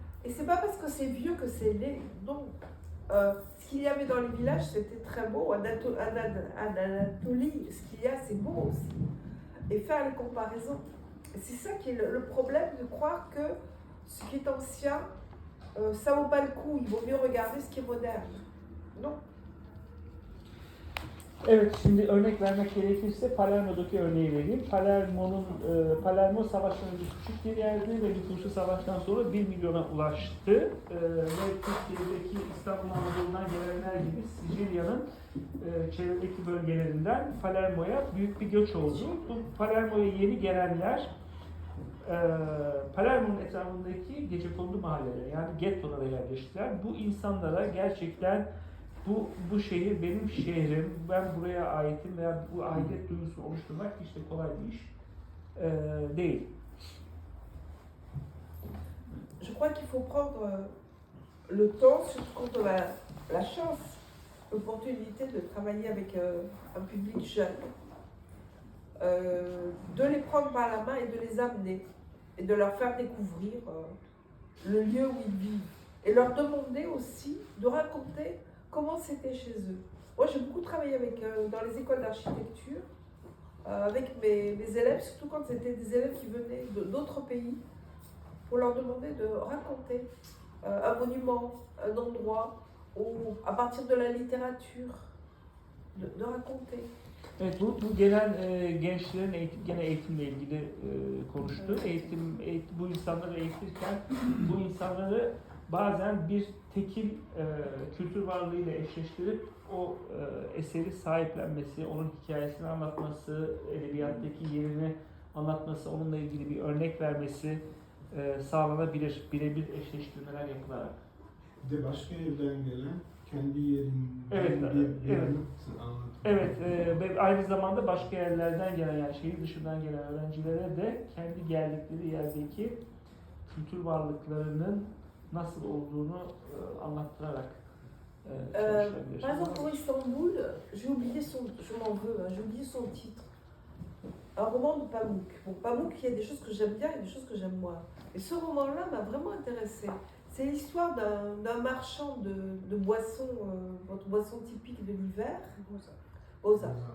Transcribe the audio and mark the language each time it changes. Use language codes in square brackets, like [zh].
[fr] Et c'est pas parce que c'est vieux que c'est laid, non. Ce qu'il y avait dans les villages, c'était très beau. En Anatolie, ce qu'il y a, c'est beau aussi. Et faire les comparaisons. C'est ça qui est le problème, de croire que ce qui est ancien, ça vaut pas le coup. Il vaut mieux regarder ce qui est moderne. Non. [tr] Evet, şimdi örnek vermek gerekirse Palermo'daki örneği vereyim. Palermo savaştan önce küçük bir yerdi ve Kurtuluş Savaş'tan sonra 1 milyona ulaştı. Ve Türkiye'deki İstanbul Anadolu'dan gelenler gibi Sicilya'nın çevredeki bölgelerinden Palermo'ya büyük bir göç oldu. Bu Palermo'ya yeni gelenler Palermo'nun etrafındaki gecekondu mahallelere, yani gettolara yerleştiler. Bu insanlara gerçekten bu şehir benim şehrim, ben buraya aitim veya bu aidiyet duygusunu oluşturmak hiç de kolay bir iş değil. [fr] Je crois qu'il faut prendre le temps, surtout quand on a la chance, l'opportunité de travailler avec un public jeune, de les prendre par la main et de les amener et de leur faire découvrir le lieu où ils vivent et leur demander aussi de raconter comment c'était chez eux. Moi, j'ai beaucoup travaillé dans les écoles d'architecture, avec mes élèves, surtout quand c'était des élèves qui venaient d'autres pays, pour leur demander de raconter un monument, un endroit, ou à partir de la littérature, de raconter. [tr] Evet, bu gelen gençlerin gene eğitimle ilgili konuştu. Bu insanları eğitirken bu insanları bazen bir tekil kültür varlığıyla eşleştirip o eseri sahiplenmesi, onun hikayesini anlatması, edebiyattaki yerini anlatması, onunla ilgili bir örnek vermesi sağlanabilir, birebir eşleştirmeler yapılarak. Bir de başka yerden gelen kendi yerinden Evet, bir evet. anlatım. Evet, ve aynı zamanda başka yerlerden gelen, yani şehir dışından gelen öğrencilere de kendi geldikleri yerdeki kültür varlıklarının nasıl olduğunu anlattırarak çalışabilir. [fr] Par exemple, pour Istanbul, j'ai oublié je m'en veux, j'ai oublié son titre. Un roman de Pamuk. Bon, Pamuk, il y a des choses que j'aime bien et des choses que j'aime moins. Et ce roman-là m'a vraiment intéressée. C'est l'histoire d'un marchand de boissons, votre boisson typique de l'hiver. Boza.